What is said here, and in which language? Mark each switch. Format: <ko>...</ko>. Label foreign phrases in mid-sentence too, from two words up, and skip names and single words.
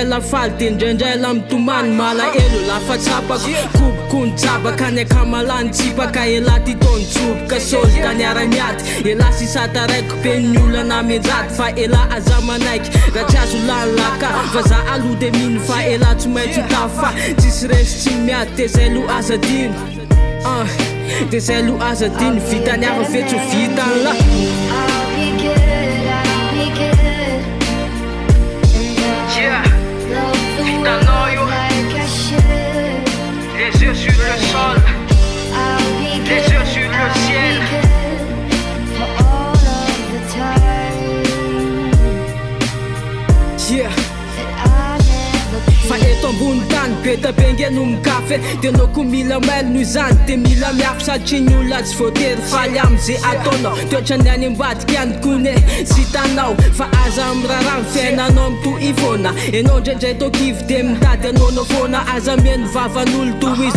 <mg>lafaly de indraindray la mitomany malaelo lafa tsapako koboko ny jabaka ny akamalany tsipaka ela ty taony tsoboka soly ka niara-miady ela sisata raiko be ny olana menjady fa ela aza manaiky raha tsy azo lalaka fa za aloha de mino fa ela tsy maintsy tafa tsisy resy tsy miady de zay lo azadino de zay lo azadino vitany ava vetso vitany la</mg> <en>I'll be good, I'll be good. Yeah, Love the I world know you. like I should.</en> <fr>Les yeux sur le sol,</fr> <en>I'll be</en> <fr>les</fr> <en>good,</en> <fr>yeux sur le</fr> <en>I'll</en> <fr>ciel.</fr> <en>be good for all of the time yeah that I never</en> <mg>fa eto ambony tany be betabenga no mikafe dia anao ko mila mailo noho izany dia mila miafy satria ny olona tsy voatery faly amin'izay ataonao toetrany any ambadika ihany kone sy hitanao fa aza miraharaha ny fiainanao mito ivona ianao ndraindray tokivy dia mitady anaonao foana aza mihaino vavan'olo toy izy</mg>